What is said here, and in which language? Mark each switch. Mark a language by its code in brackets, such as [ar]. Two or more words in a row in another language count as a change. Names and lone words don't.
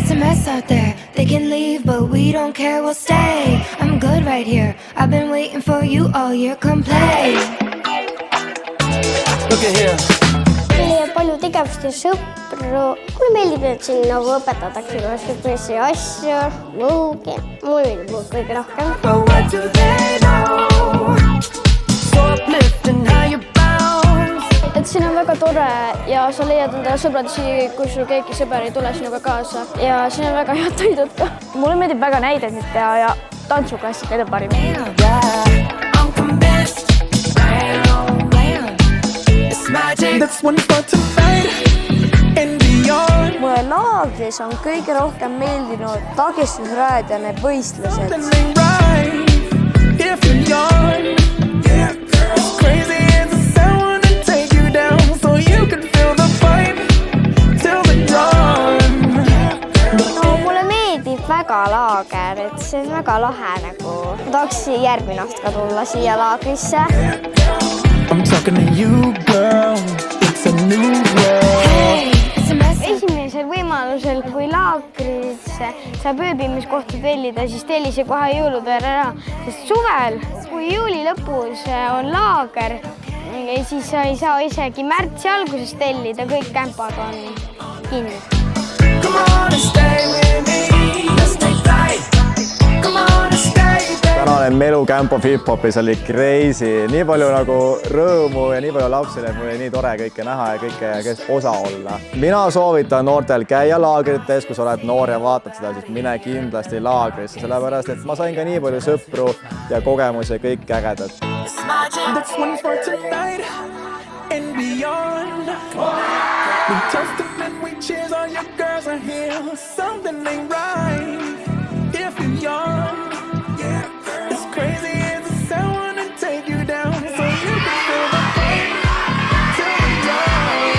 [en] rest out there. They can leave, but we don't care, we'll stay. I'm good right here, I've been waiting for you all year, come play. Look at here. [et] Meil on palju tegevust ja sõpru. Mulle meeldib, et siin nagu õpetatakse kõiki asju, muugi. Mulle meeldib muud kõige rohkem. [en] But what do they know? So uplifting how you bounce. [et] Et siin on väga tore ja sa leiad enda sõbrad, kui sul keegi sõber ei tule sinuga kaasa. Ja siin on väga head toidud ka. Mulle meeldib väga näideid teha ja tantsuklassika on parim. [en] I'm convinced. It's magic. That's one for tonight and beyond. [et] Mulle laagris on kõige rohkem meeldinud tagistusrajad ja need võistlused. [en] Something ain't right if you're young. Yeah, girl. It's crazy as a sound to take you down so you can feel the vibe till the dawn. No, [et] mulle meeldib väga laager, et see on väga lahe nagu. Ma tahaks järgmine aasta ka tulla siia laagrisse. [en] I'm talking to you, girl. It's a new world. Hey, it's a mess. [et] Esimesel võimalusel, kui laagrisse saab ööbimiskohta tellida, siis telli see kohe jõulude ära. Sest suvel, kui juuli lõpus on laager, siis sa ei saa isegi märtsi alguses tellida, kõik kämpad on kinni. [en] Come on and stay with me. Let's take flight. Come on and stay there. [et] Tänane melu Camp of Hip-Hopis oli crazy, nii palju nagu rõõmu ja nii palju lapsi, et mul oli nii tore kõike näha ja kõike osa olla. Mina soovitan noortel käia laagrites, kui sa oled noor ja vaatad seda, siis mine kindlasti laagrisse, sellepärast et ma sain ka nii palju sõpru ja kogemusi kõik ägedad. [en] That's one for tonight and beyond. We toast them and we cheers, all your girls are here. Something ain't right if you're young. Yeah, it's crazy as a sound to take you down so you can feel the pain till the dawn.